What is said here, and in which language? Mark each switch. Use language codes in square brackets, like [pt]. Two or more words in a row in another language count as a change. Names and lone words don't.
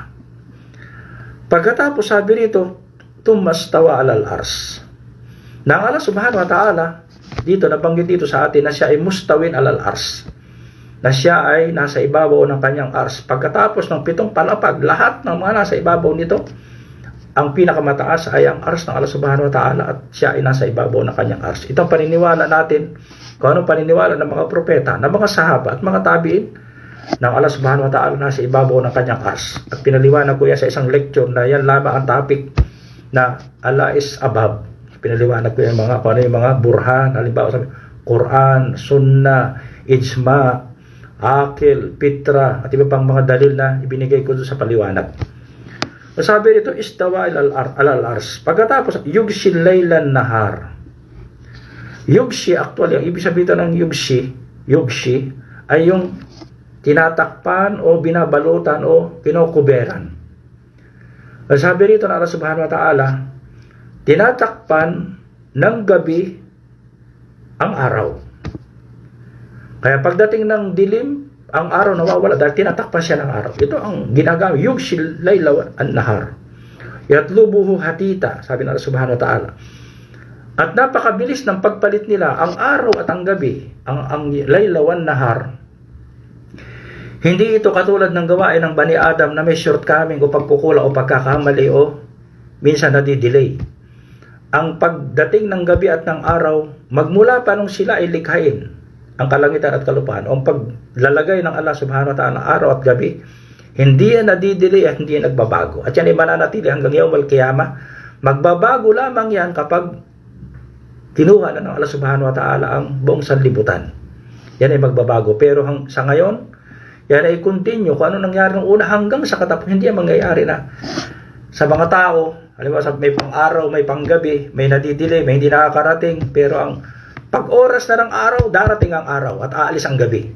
[tl] Pagkatapos sabi rito, [ar] ثم استوى على العرش. [tl] Nang Allah [ar] سبحانه وتعالى, [tl] dito nabanggit dito sa atin na siya ay [ar] مستو على العرش. [tl] Na siya ay nasa ibabaw ng kanyang ars. Pagkatapos ng 7 palapag, lahat ng mga nasa ibabaw nito, ang pinakamataas ay ang ars ng Allah [ar] سبحانه وتعالى [tl] at siya ay nasa ibabaw ng kanyang ars. Ito ang paniniwala natin, kung anong paniniwala ng mga propeta, ng mga sahaba at mga tabi'in, ng Allah [ar] سبحانه وتعالى [tl] nasa ibabaw ng kanyang ars. At pinaliwanag ko yan sa isang lecture na yan lamang ang topic na [en] Allah is above. [tl] Pinaliwanag ko yan kung ano yung mga burhan, halimbawa sa Quran, Sunnah, Ijma, Akil, Fitra, at iba pang mga dalil na ibinigay ko doon sa paliwanag. Sabi rito, [ar] استوى على العرش. ثم يغشي الليل النهار. [tl] Yugshi, actually, ang ibig sabihin ng yugshi, ay yung tinatakpan o binabalutan o kinukuberan. Sabi rito ng Allah [ar] سبحانه وتعالى, [tl] tinatakpan ng gabi ang araw. Kaya pagdating ng dilim, ang araw nawawala dahil tinatakpan siya ng araw. Ito ang ginagamit, [ar] يغشي الليل النهار يطلبه حثيثا, [tl] sabi ng Allah [ar] سبحانه وتعالى. [tl] At napakabilis ng pagpalit nila, ang araw at ang gabi, ang [ar] الليل والنهار. [tl] Hindi ito katulad ng gawain ng Bani Adam na may shortcoming o pagkukula o pagkakamali o minsan nadidelay. Ang pagdating ng gabi at ng araw, magmula pa nung sila ay likhain, ang kalangitan at kalupaan, o ang paglalagay ng Allah [ar] سبحانه وتعالى [tl] ng araw at gabi, hindi yan nadidelay at hindi yan nagbabago. At yan ay mananatili hanggang [ar] يوم القيامة. [tl] Magbabago lamang yan kapag kinuha na ng Allah [ar] سبحانه وتعالى [tl] ang buong sanlibutan. Yan ay magbabago. Pero sa ngayon, yan ay continue. Kung ano nangyari nung una hanggang sa katapusan, hindi yan mangyayari na. Sa mga tao, halimbawa may pang-araw, may pang-gabi, may nadidelay, may hindi nakakarating, pero ang pag-oras na ng araw, darating ang araw at aalis ang gabi.